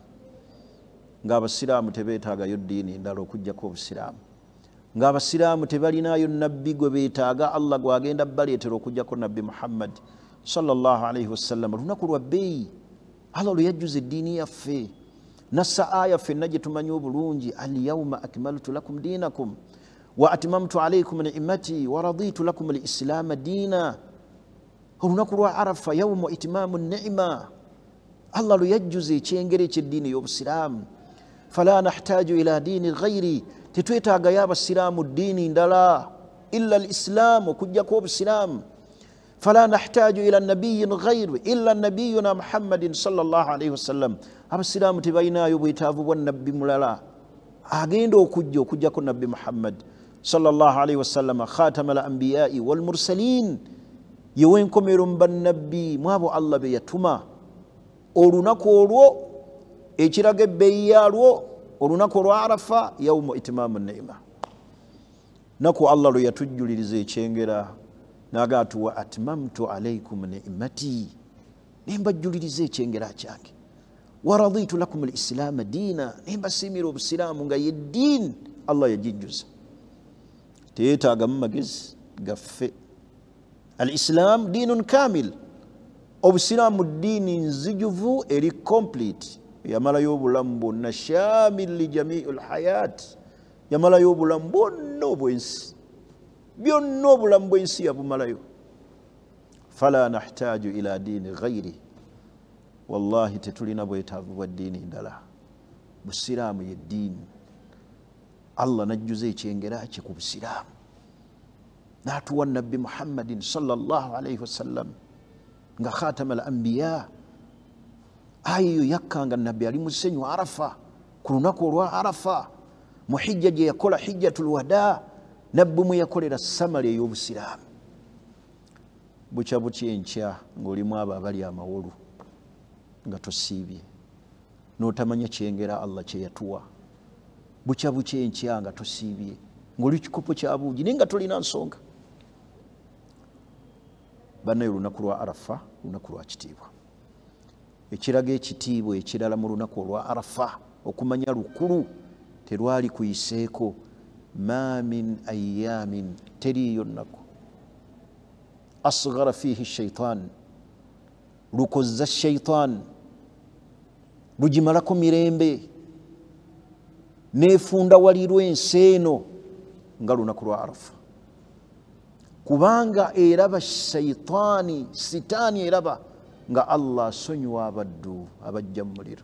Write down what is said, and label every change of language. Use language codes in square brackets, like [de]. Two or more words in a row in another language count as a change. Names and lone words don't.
[lg] Ng'Abasiraamu tebeetaagayo ddiini ndala okuggyako Obusiraamu. Ng'Abasiraamu tebalinaayo nabbi gwe beetaaga Allah gwagenda baleetera okuggyako Nabbi Muhammad [ar] صلى الله عليه وسلم. [lg] Lunaku lwa bbeeyi Allah lwe yajjuza eddiini yaffe. Nassa aya ffenna gye tumanyi obulungi, [ar] اليوم أكملت لكم دينكم وأتممت عليكم نعمتي ورضيت لكم الإسلام دينا. [lg] Olunaku lwa Arafa [ar] يوم إتمام النعمة, [lg] Allah lwe yajjuza ekyengera eky'eddiini y'Obusiraamu. [ar] فلا نحتاج إلى دين غيره, [lg] tetwetaagayo Abasiraamu ddiini ndala [ar] إلا الإسلام, [lg] okuggyako Obusiraamu. [ar] فلا نحتاج إلى النبي غير إلا نبينا محمد صلى الله عليه وسلم. [lg] Abasiraamu tebalinayo bwetaavu bwa nabbi mulala agenda okujjako Nabbi Muhammad [ar] صلى الله عليه وسلم خاتم الأنبياء والمرسلين, [lg] yewenkomero mu bannabbi mu abo Allah be yatuma. Olunaku olwo ekiraga ebbeeyi yalwo, olunaku olwa Arafa [ar] يوم إتمام النعمة, [lg] naku Allah lwe yatujjuliriza ekyengera n'agaatu [ar] وأتممت عليكم نعمتي, [lg] nembajjuliriza ekyengera kyange. [ar] ورضيت لكم الإسلام دينا, [lg] nembasiimira Obusiraamu nga ye ddiini Allah yagijjuza. Teyeetaagamu magezi gaffe. [ar] الإسلام دين كامل, [lg] Obusiraamu ddiini nzijuvu eri complete, yamalayo obulamu bwonna, [ar] شامل لجميع الحياة, [lg] yamalayo obulamu bwonna obw'ensi, byonna obulamu bw'ensi yabumalayo. [ar] فلا نحتاج إلى دين غيره, [lg] wallahi tetulina bwetaavu bwa ddiini ndala. Busiraamu ye ddiini. Allah najjuza ekyengera kye ku Busiraamu, n'atuwa Nabbi Muhammadin [ar] صلى الله عليه وسلم [lg] nga [ar] خاتم الأنبياء. [lg] Aya eyo yakkanga Nabbi ali mu ssenyu Arafa, ku lunaku olwa Arafa, mu hijja gye yakola [ar] حجة الوداع, [lg] Nabbi mwe yakolera samali ey'Obusiraamu. Bukya butya enkya ng'olimu abo abali amawolu nga tosiibye n'otamanya kyengera Allah kye yatuwa. Bukya butya enkya nga tosiibye ng'oli kikopo kya buugi naye nga tolina nsonga. Bannaye olunaku lwa Arafa lunaku lwa kitiibwa. Ekiraga ekitiibwa ekirala mu lunaku olwa Arafa okumanya lukulu terwali kuyiseeko. [ar] ما من أيام, [lg] teriiyo nnaku [ar] أصغر فيه الشيطان, [lg] lukozza shaitan lugimalako mirembe neefunda walirwa ensi eno nga lunaku lwa Arafa. Kubanga eraba shaitaani, sitaani eraba nga Allah asonyiwa abaddu abajja mu muliro.